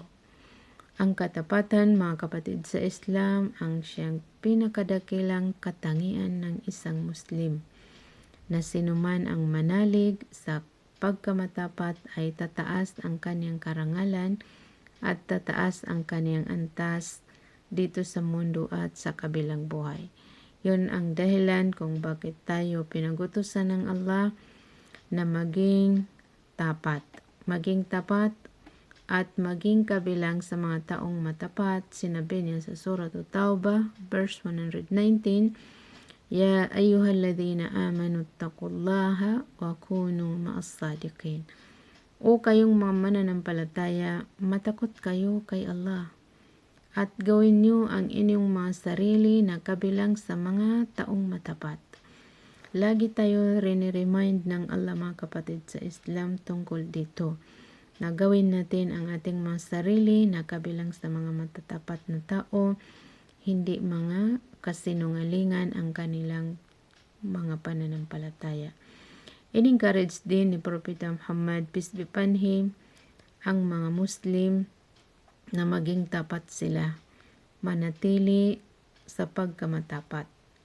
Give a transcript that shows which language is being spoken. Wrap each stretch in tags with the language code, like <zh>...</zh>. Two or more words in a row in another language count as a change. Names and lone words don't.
<tl>Ang katapatan, mga kapatid sa Islam, ang siyang pinakadakilang katangian ng isang Muslim, na sinuman ang manalig sa pagkamatapat ay tataas ang kaniyang karangalan at tataas ang kaniyang antas dito sa mundo at sa kabilang buhay. Yun ang dahilan kung bakit tayo pinagutusan ng Allah na maging tapat. Maging tapat at maging kabilang sa mga taong matapat. Sinabi niya sa Surah At-Tawbah, verse 119,</tl> <ar>يا أيها الذين آمنوا اتقوا الله وكونوا مع الصادقين.</ar> <tl>O kayong mga mananampalataya, matakot kayo kay Allah at gawin niyo ang inyong mga sarili na kabilang sa mga taong matapat. Lagi tayo riniremind ng Allah, mga kapatid sa Islam, tungkol dito, na gawin natin ang ating mga sarili na kabilang sa mga matatapat na tao, hindi mga kasinungalingan ang kanilang mga pananampalataya. In-encourage din ni Propeta Muhammad,</tl> <en>peace be upon him,</en> <tl>ang mga Muslim na maging tapat sila, manatili sa pagkamatapat.</tl>